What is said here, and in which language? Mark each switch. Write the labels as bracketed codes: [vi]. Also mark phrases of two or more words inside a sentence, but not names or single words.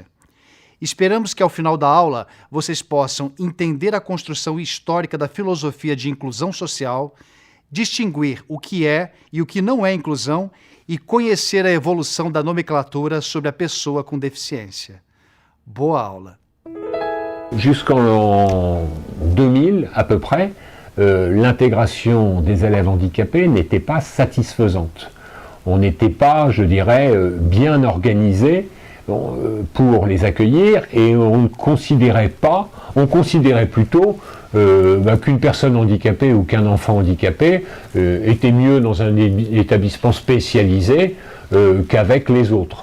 [pt] Esperamos que ao final da aula vocês possam entender a construção histórica da filosofia de inclusão social, distinguir o que é e o que não é inclusão e conhecer a evolução da nomenclatura sobre a pessoa com deficiência. Boa aula! [fr] Jusqu'en 2000, à peu près, l'intégration des élèves handicapés n'était pas satisfaisante. On n'était pas, je dirais, bien organisé pour les accueillir et on ne considérait pas, on considérait plutôt qu'une personne handicapée ou qu'un enfant handicapé était mieux dans un établissement spécialisé qu'avec les autres.